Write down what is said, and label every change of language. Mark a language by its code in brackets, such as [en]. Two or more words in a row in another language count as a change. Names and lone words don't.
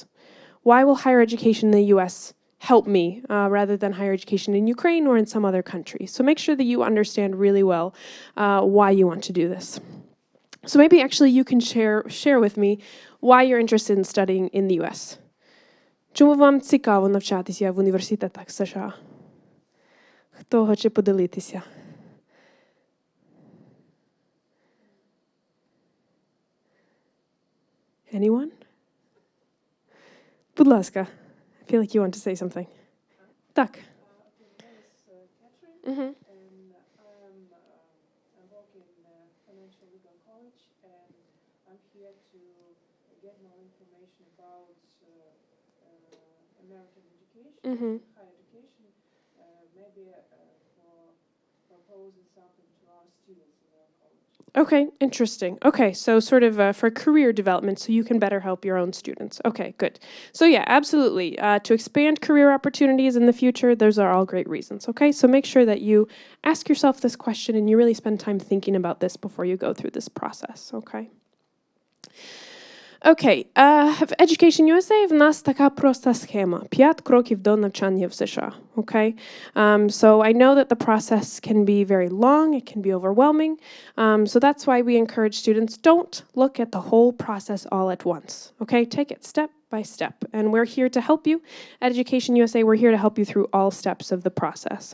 [en] Why will higher education in the U.S. help me rather than higher education in Ukraine or in some other country? So make sure that you understand really well why you want to do this. So maybe actually you can share with me why you're interested in studying in the U.S. [uk] Чому вам цікаво навчатися в університетах США? Хто хоче поділитися? Anyone? Будь ласка. [en] I feel like you want to say something. [uk] Так. Mm-hmm. Mm-hmm. [en] Higher education, maybe for proposing something to our students in our college. Okay, interesting. Okay, so sort of for career development, so you can better help your own students. Okay, good. So yeah, absolutely. To expand career opportunities in the future, those are all great reasons. Okay, so make sure that you ask yourself this question and you really spend time thinking about this before you go through this process. [uk] Okay. Окей, в Education USA в нас така проста схема. 5 кроків до навчання в США. [en] Okay? So I know that the process can be very long, it can be overwhelming. So that's why we encourage students, don't look at the whole process all at once. Okay? Take it step by step. And we're here to help you. At Education USA, we're here to help you through all steps of the process.